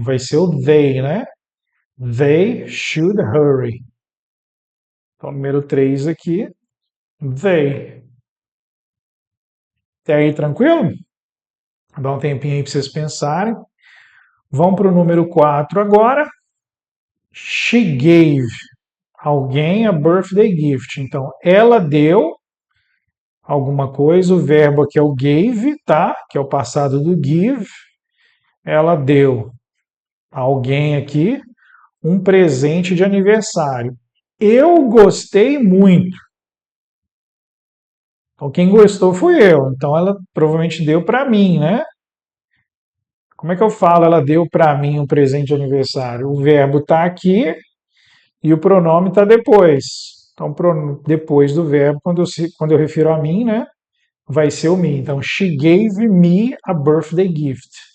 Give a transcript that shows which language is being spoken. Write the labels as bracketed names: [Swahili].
[Portuguese] Vai ser o they, né? They should hurry. Então, número 3 aqui, they. Até aí, tranquilo? Dá um tempinho aí para vocês pensarem. Vamos para o número 4 agora. [English] She gave alguém a birthday gift. [Portuguese] Então, ela deu alguma coisa. O verbo aqui é o gave, tá? Que é o passado do give. Ela deu a alguém aqui um presente de aniversário. Eu gostei muito. Então, quem gostou fui eu. Então, ela provavelmente deu para mim, né? Como é que eu falo? Ela deu para mim um presente de aniversário. O verbo está aqui e o pronome está depois. Então, depois do verbo, quando eu refiro a mim, né? Vai ser o me. [English] Então, she gave me a birthday gift.